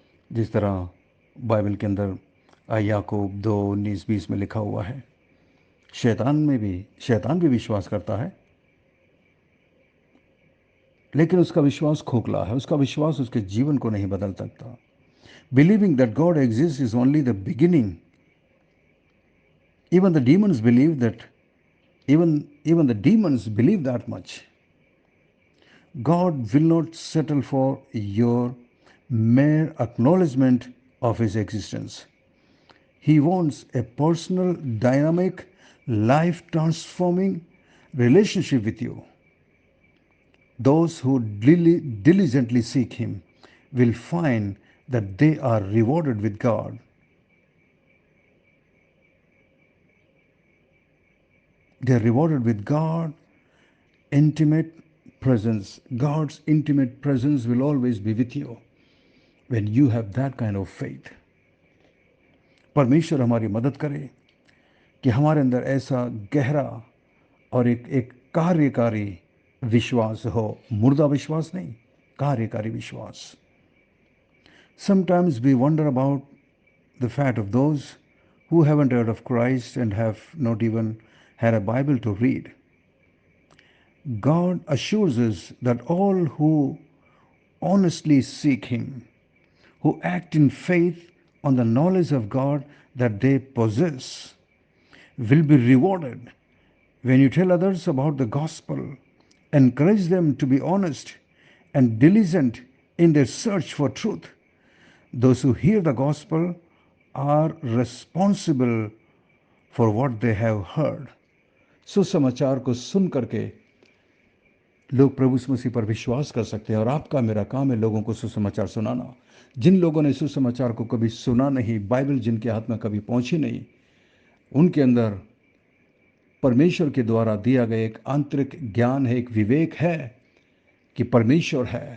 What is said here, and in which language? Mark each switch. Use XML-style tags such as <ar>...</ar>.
<hi>जिस तरह बाइबल के अंदर याकूब 2:19-20 में लिखा हुआ है, शैतान भी विश्वास करता है, लेकिन उसका विश्वास खोखला है, उसका विश्वास उसके जीवन को नहीं बदल सकता।</hi> <en>Believing that God exist is only the beginning. Even the demons believe that even the demons believe that much. God will not settle for your mere acknowledgement of his existence. He wants a personal, dynamic, life transforming relationship with you. Those who diligently seek him will find that they are rewarded with God. They are rewarded with God intimate presence. God's intimate presence will always be with you when you have that kind of faith.</en> <hi>परमेश्वर हमारी मदद करे कि हमारे अंदर ऐसा गहरा और एक कार्यकारी विश्वास हो, मुर्दा विश्वास नहीं, कार्यकारी विश्वास।</hi> <en>Sometimes we wonder about the fate of those who haven't heard of Christ and have not even had a Bible to read. God assures us that all who honestly seek him, who act in faith on the knowledge of God that they possess, will be rewarded. When you tell others about the gospel, encourage them to be honest and diligent in their search for truth. Those who hear the gospel are responsible for what they have heard.</en> <hi>सुसमाचार को सुन करके लोग प्रभु यीशु मसीह पर विश्वास कर सकते हैं। और आपका मेरा काम है लोगों को सुसमाचार सुनाना। जिन लोगों ने सुसमाचार को कभी सुना नहीं, बाइबल जिनके हाथ में कभी पहुंची नहीं, उनके अंदर परमेश्वर के द्वारा दिया गया एक आंतरिक ज्ञान है, एक विवेक है कि परमेश्वर है।</hi>